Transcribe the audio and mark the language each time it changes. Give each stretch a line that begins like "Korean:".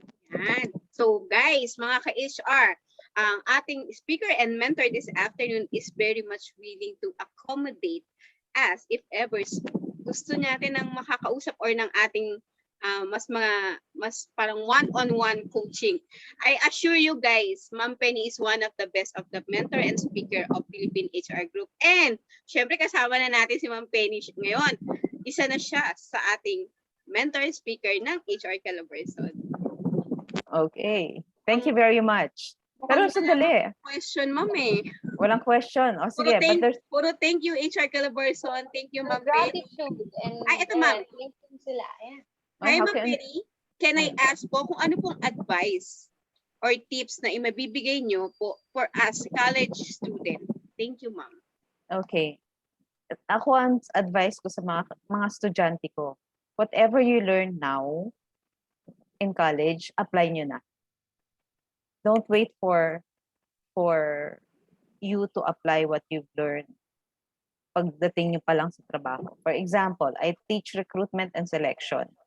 English: Yan. So guys,
Filipino: mga ka-HR, ang ating
English: speaker and mentor this afternoon is very much willing to accommodate us if ever
Filipino: gusto natin ng makakausap or ng ating mas parang
English: one-on-one coaching. I assure you guys, Ma'am Penny is one of the best of the mentor and speaker of Philippine HR Group.
Filipino: And syempre kasama na natin si Ma'am Penny ngayon. Isa na siya sa ating mentor and speaker ng HR Calabarzon.
English: Okay. Thank you very much.
Filipino: Pero sandali.
English: Question, Ma'am eh.
Filipino: Walang question. O sige, puro
English: thank you, HR Calabarzon. Thank you, Ma'am Penny. Gratitude. And
Filipino: ito, Ma'am. Thank you sila. Ayan.
English: Hi, Ma'am Penny. Can I ask po
Filipino: kung ano pong advice or tips na imabibigay nyo po
English: for us college student? Thank you, Ma'am. Okay.
Filipino: Ako ang advice ko sa mga estudyante ko,
English: whatever you learn now in college,
Filipino: apply nyo na.
English: Don't wait for you to apply what you've learned
Filipino: pagdating nyo pa lang sa trabaho.
English: For example, I teach recruitment and selection.